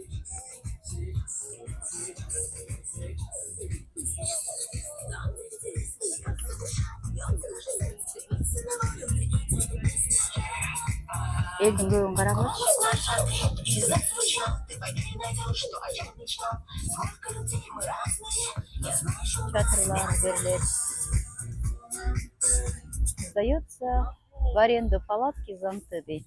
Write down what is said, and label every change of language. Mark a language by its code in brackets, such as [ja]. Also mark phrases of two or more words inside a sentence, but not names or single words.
[ky] Элдин көбүн карагылычы. Чатырлар берилет. [ru] Сдается в аренду палатки, зонты дейт.